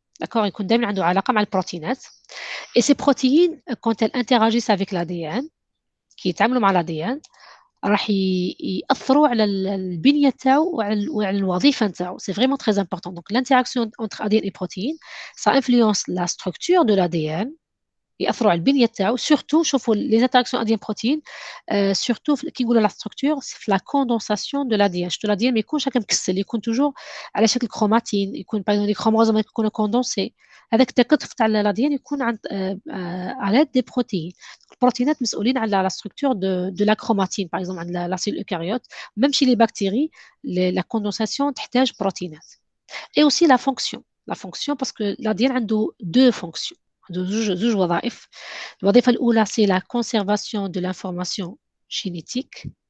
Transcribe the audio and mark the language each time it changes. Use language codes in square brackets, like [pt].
[fr] D'accord, [ar] يكون دائما عنده علاقه مع البروتينات. [fr] Et ces protéines, quand elles interagissent avec l'ADN, [ar] كي يتعاملوا مع l'ADN راح يأثروا على البنية تاعو وعلى الوظيفة نتاعو. [fr] C'est vraiment très important. Donc l'interaction entre ADN et protéines, ça influence la structure de l'ADN. [ar] يأثروا على البنية تاعو. [fr] surtout [ar] شوفوا [fr] les interactions ADN protéines surtout [ar] كي نقولوا [fr] la structure c'est la condensation de l'ADN. [ar] شفتوا l'ADN ما يكونش هكا مكسل، يكون toujours على شكل كروماتين، يكون باغ لي كروموزوم يكونوا كوندونسي. هذاك التكاثف تاع l'ADN يكون عند على دي بروتين. البروتينات مسؤولين على [fr] la structure de la chromatine par exemple [ar] عند [fr] la cellule eucaryote. même chez les bactéries la condensation [ar] تحتاج بروتينات. [fr] et aussi la fonction parce que l'ADN [ar] عنده [fr] deux fonctions، [ar] زوج وظائف. الوظيفة الأولى [fr] c'est la conservation de l'information génétique.